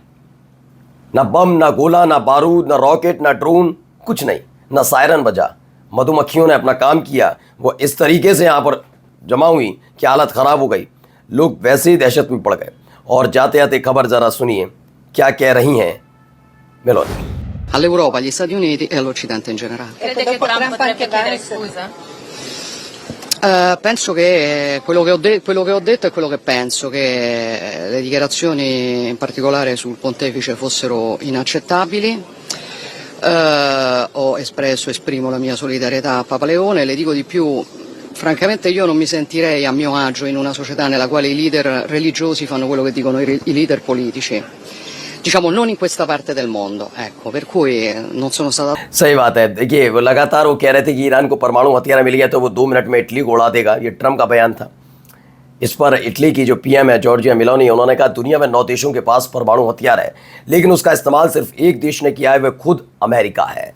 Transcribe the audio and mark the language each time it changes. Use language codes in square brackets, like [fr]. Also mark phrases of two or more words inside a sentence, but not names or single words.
[hi] ना बम, ना गोला, ना बारूद, ना रॉकेट, ना ड्रोन, कुछ नहीं, ना सायरन बजा। मधुमक्खियों ने अपना काम किया। वो इस तरीके से यहाँ पर जमा हुई कि हालत ख़राब हो गई। लोग वैसे ही दहशत में पड़ गए। और जाते जाते खबर ज़रा सुनिए क्या कह रही हैं मेलोनी। [it] All'Europa, agli Stati Uniti e all'Occidente in generale. Crede che Trump potrebbe chiedere scusa? Penso che quello che ho detto è quello che penso, che le dichiarazioni in particolare sul pontefice fossero inaccettabili. Esprimo la mia solidarietà a Papa Leone. Le dico di più, francamente io non mi sentirei a mio agio in una società nella quale i leader religiosi fanno quello che dicono i leader politici. diciamo non in questa parte del mondo, ecco, per cui non sono stata... [hi] सही बात है। देखिए वो लगातार वो कह रहे थे कि ईरान को परमाणु हथियार मिल गया तो वो 2 मिनट में इटली को उड़ा देगा, ये ट्रम्प का बयान था। इस पर इटली की जो पीएम है जॉर्जिया मेलोनी, उन्होंने कहा दुनिया में 9 देशों के पास परमाणु हथियार है, लेकिन उसका इस्तेमाल सिर्फ एक देश ने किया है, वह खुद अमेरिका है।